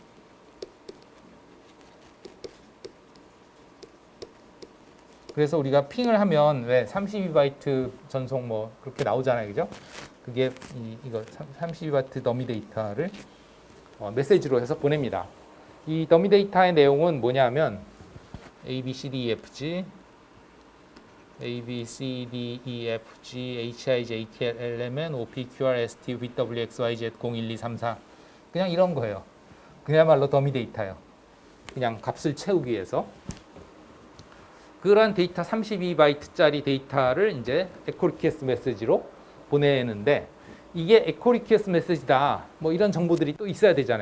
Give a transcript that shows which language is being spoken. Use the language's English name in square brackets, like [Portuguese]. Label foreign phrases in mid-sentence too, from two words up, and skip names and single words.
[Korean] 그래서 우리가 핑을 하면 왜 32바이트 전송 뭐 그렇게 나오잖아요. 그죠? 그게 이거 32바이트 더미 데이터를 메시지로 해서 보냅니다. 이 더미 데이터의 내용은 뭐냐면 A, B, C, D, E, F, G A, B, C, D, E, F, G, H, I, J, K, L, L, M, N, O, P, Q, R, S, T, V, W, X, Y, Z, 0, 1, 2, 3, 4 그냥 이런 거예요. 그야말로 더미 데이터예요. 그냥 값을 채우기 위해서. 그러한 데이터 32바이트짜리 데이터를 이제 에코 리퀘스트 메시지로 보내는데 이게 에코 리퀘스트 메시지다. 뭐 이런 정보들이 또 있어야 되잖아요.